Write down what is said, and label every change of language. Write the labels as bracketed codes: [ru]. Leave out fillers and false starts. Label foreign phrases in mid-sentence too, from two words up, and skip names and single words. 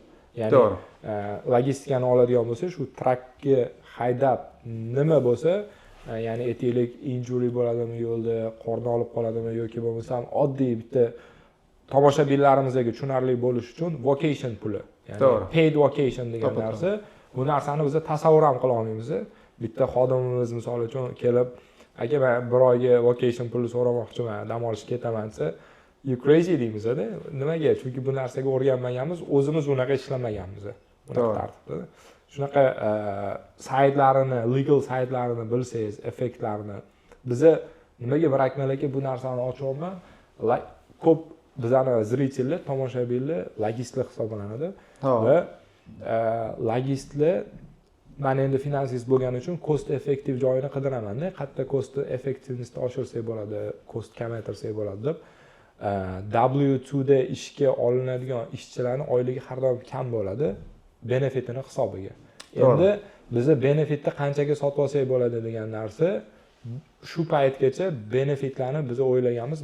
[uz] Ya'ni logistikani oladigan bo'lsa, shu trakka haydab nima bo'lsa, ya'ni aytaylik injury bo'ladimi yo'lda, qorni olib qoladimi yoki bo'lmasam oddiy bitta tomoshabinlarimizga tushunarli bo'lish uchun vacation puli, ya'ni [en] paid vacation [uz] degan narsa, bu narsani biz tasavvur ham qila olmaymiz. Bitta xodimimiz misol uchun kelib, aka men bir oyga vacation puli so'ramoqchiman, dam olishga ketaman desa, [en] you crazy deymiz-da. [uz] Nimaga? Chunki bu narsaga o'rganmaganmiz, o'zimiz unaqa ishlamaganmiz. Bunaqa tartibda. Shunaqa saytlarini, legal saytlarini bilsangiz, effektlarini, biza nimaga Mirakmon aka bu narsani ochyapman? Ko'p bizani zritellar, tomoshabinlar logistlar hisoblanadi va logistlar, men endi finansist bo'lgani uchun [en] cost effective [uz] joyini qidiraman-da. Qayerda [en] cost effectivenessni [uz] oshirsak bo'ladi, cost kamaytirsak bo'ladi deb. W2 da ishga olinadigan ishchilarning oyligi har doim kam bo'ladi, benefitini hisobiga. Endi biz benefitni qanchaga sotib olsak bo'ladi degan narsa, shu paytgacha benefitlarni biz o'ylaganmiz.